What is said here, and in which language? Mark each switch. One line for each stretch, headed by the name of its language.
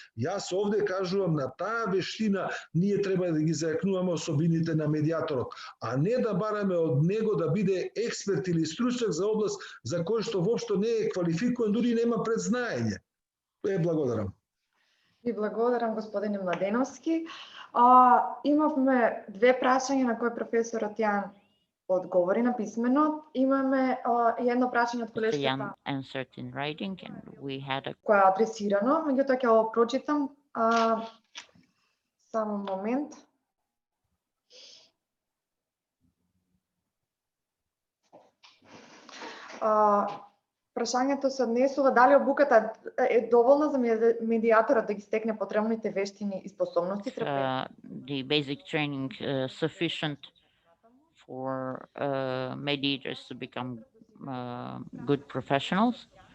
Macedonian: Јас овде кажувам, на таа вештина ние треба да ги зајакнуваме особините на медијаторот, а не да бараме од него да биде експерт или стручњак за област за кој што воопшто не е квалификуван, дури нема предзнаење. Благодарам. Ви благодарам, господине Младеновски. Имавме две прашања на кои професорот Јан одговори на писмено. Имаме едно прашање од колешката
English: Jan answered in writing, and we had a
Macedonian: која е адресирано, меѓутоа ќе го прочитам. Само момент. Прашањето се однесува дали обуката е доволна за медијаторот да ги стекне потребните вештини и способности.
English: The basic training sufficient for mediators to become good professionals.